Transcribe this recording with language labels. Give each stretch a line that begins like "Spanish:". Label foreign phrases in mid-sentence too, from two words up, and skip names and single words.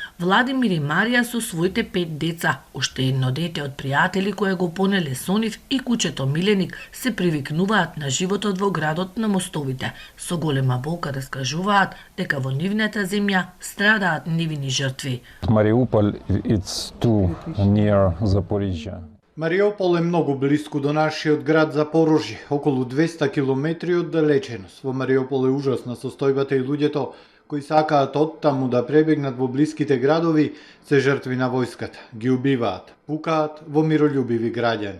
Macedonian: Владимир и Марија со своите 5 деца, уште едно дете од пријатели кое го понеле со нив и кучето Миленик се привикнуваат на животот во градот на мостовите. Со голема болка раскажуваат дека во нивната земја страдаат невини жртви.
English: Мариуполь it's too near Запорожје.
Macedonian: Мариупол е многу блиску до нашиот град Запорожје, околу 200 километри од далеченост. Во Мариупол е ужасна состојбата и луѓето кои сакаат оттаму да пребегнат во блиските градови се жртви на војската. Ги убиваат, пукаат во миролюбиви граѓани.